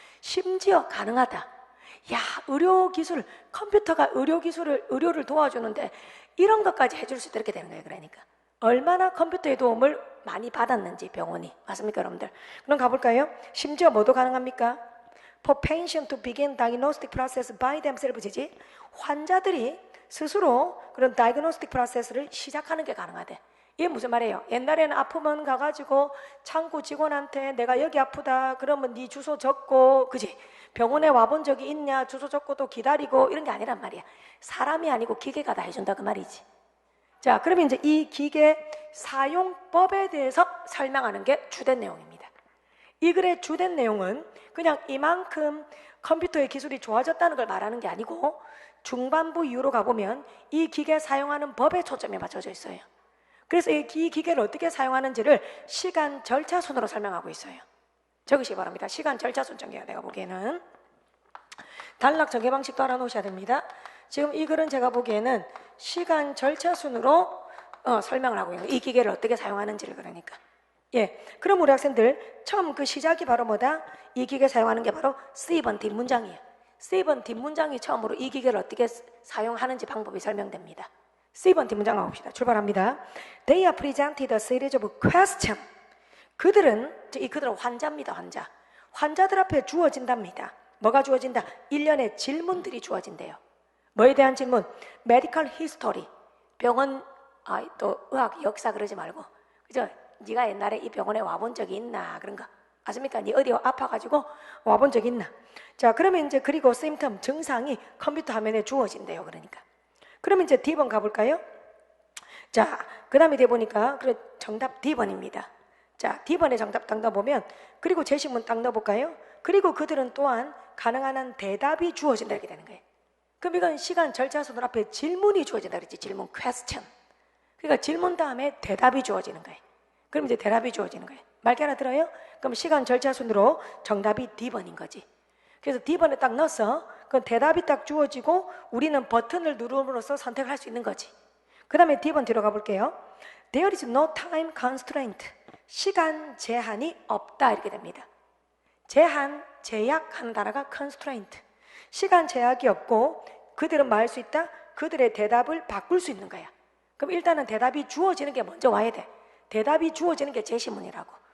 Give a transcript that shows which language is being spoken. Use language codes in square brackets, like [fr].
[ko] 심지어 가능하다. 야, 의료기술, 컴퓨터가 의료를 도와주는데 이런 것까지 해줄 수 있다 이렇게 되는 거예요. 그러니까 얼마나 컴퓨터의 도움을 많이 받았는지 병원이. 맞습니까 여러분들? 그럼 가볼까요? 심지어 뭐도 가능합니까? [en] For patient to begin diagnostic process by themselves이지 [ko] 환자들이 스스로 그런 [en] diagnostic process를 [ko] 시작하는 게 가능하대. 이게 무슨 말이에요? 옛날에는 아프면 가가지고 창구 직원한테 내가 여기 아프다 그러면 네 주소 적고 그지? 병원에 와본 적이 있냐 주소 적고 또 기다리고 이런 게 아니란 말이야. 사람이 아니고 기계가 다 해준다 그 말이지. 자, 그러면 이제 이 기계 사용법에 대해서 설명하는 게 주된 내용입니다. 이 글의 주된 내용은 그냥 이만큼 컴퓨터의 기술이 좋아졌다는 걸 말하는 게 아니고 중반부 이후로 가보면 이 기계 사용하는 법에 초점이 맞춰져 있어요. 그래서 이 기계를 어떻게 사용하는지를 시간 절차 순으로 설명하고 있어요. 적으시기 바랍니다. 시간 절차 순 전개가 내가 보기에는 단락 전개 방식도 알아놓으셔야 됩니다. 지금 이 글은 제가 보기에는 시간 절차 순으로 설명을 하고 있는 거예요. 이 기계를 어떻게 사용하는지를. 그러니까 예, 그럼 우리 학생들 처음 그 시작이 바로 뭐다? 이 기계 사용하는 게 바로 C번 뒷문장이에요. C번 뒷문장이 처음으로 이 기계를 어떻게 사용하는지 방법이 설명됩니다. C번 뒷문장 가봅시다. 출발합니다. [en] They are presented a series of questions. [ko] 그들은 환자입니다. 환자들 앞에 주어진답니다. 뭐가 주어진다? 일련의 질문들이 주어진대요. 뭐에 대한 질문? [en] Medical history. [ko] 병원, 또 의학 역사 그러지 말고, 그죠? 네가 옛날에 이 병원에 와본 적이 있나 그런 거 아십니까? 네 어디 아파가지고 와본 적이 있나? 자, 그러면 이제 그리고 symptom 증상이 컴퓨터 화면에 주어진대요. 그러니까. 그러면 이제 D번 가볼까요? 자, 그 다음에 보니까 정답 D번입니다. 자, D번의 정답 딱 넣어보면 그리고 제시문 딱 넣어볼까요? 그리고 그들은 또한 가능한 한 대답이 주어진다 이렇게 되는 거예요. 그럼 이건 시간 절차 순으로 앞에 질문이 주어진다 그랬지. 질문, question. 그러니까 질문 다음에 대답이 주어지는 거예요. 그럼 이제 대답이 주어지는 거예요. 말게 알아들어요? 그럼 시간 절차 순으로 정답이 D번인 거지. 그래서 D번에 딱 넣어서 그 대답이 딱 주어지고 우리는 버튼을 누름으로써 선택을 할 수 있는 거지. 그 다음에 D번 뒤로 가볼게요. [en] There is no time constraint. [ko] 시간 제한이 없다 이렇게 됩니다. 제약하는 단어가 constraint. 시간 제약이 없고 그들은 뭐 할 수 있다? 그들의 대답을 바꿀 수 있는 거야. 그럼 일단은 대답이 주어지는 게 먼저 와야 돼. 대답이 주어지는 게 제시문이라고.